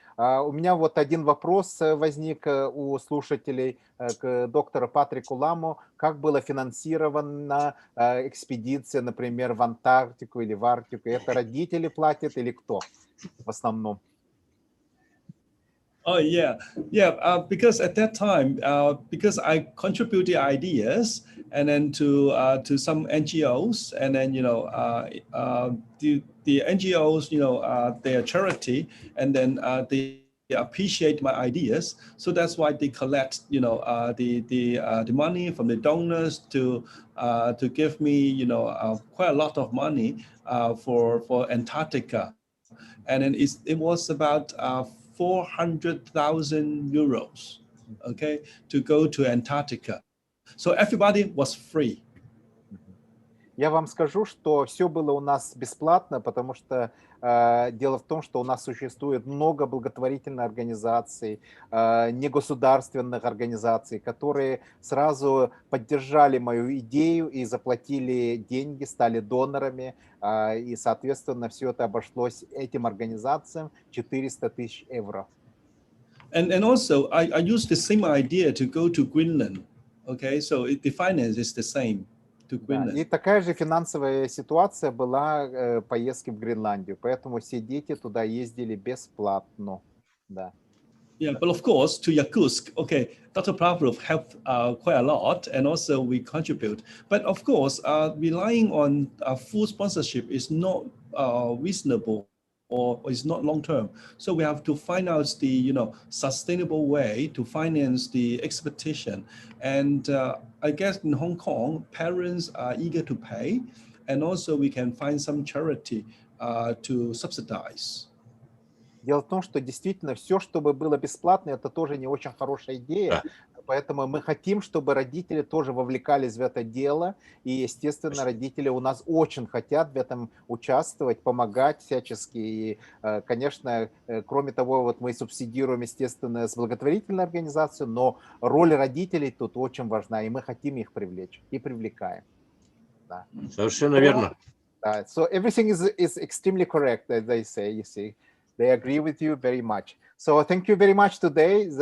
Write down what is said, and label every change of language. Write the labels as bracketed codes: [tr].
[ru] У меня вот один вопрос возник у слушателей к доктору Патрику Ламу. Как была финансирована экспедиция, например, в Антарктику или в Арктику? Это родители платят или кто в основном? [en] Oh yeah. Because at that time, because I contributed ideas and then to some NGOs, and then the NGOs, they are charity, and then they appreciate my ideas. So that's why they collect the money from the donors to give me quite a lot of money for Antarctica, and then it was about 400,000 euros, okay, to go to Antarctica. So everybody was free. [ru] Я вам скажу, что все было у нас бесплатно, потому что дело в том, что у нас существует много благотворительных организаций, негосударственных организаций, которые сразу поддержали мою идею и заплатили деньги, стали донорами, и, соответственно, все это обошлось этим организациям 400 тысяч евро. [en] And also, I used the same idea to go to Greenland. Okay, so the finance is the same. to [ru] Да, и [en] Greenland. [ru] такая же финансовая ситуация была поездки в Гренландию, поэтому все дети туда ездили бесплатно. Да. [en] Yeah, but of course, to Yakutsk, okay, Dr. Pavlov helped quite a lot, and also we contribute. But of course, relying on full sponsorship is not reasonable or is not long term. So we have to find out the sustainable way to finance the expedition. And I guess in Hong Kong, parents are eager to pay, and also we can find some charity to subsidize. [ru] Дело в том, что действительно все, чтобы было бесплатно, это тоже не очень хорошая идея. Да. Поэтому мы хотим, чтобы родители тоже вовлекались в это дело. И, естественно, родители у нас очень хотят в этом участвовать, помогать всячески. И, конечно, кроме того, вот мы субсидируем, естественно, с благотворительной организацией, но роль родителей тут очень важна, и мы хотим их привлечь и привлекаем. Да. Совершенно верно. [en] So everything is extremely correct, as they say, you see. They agree with you very much. So thank you very much today.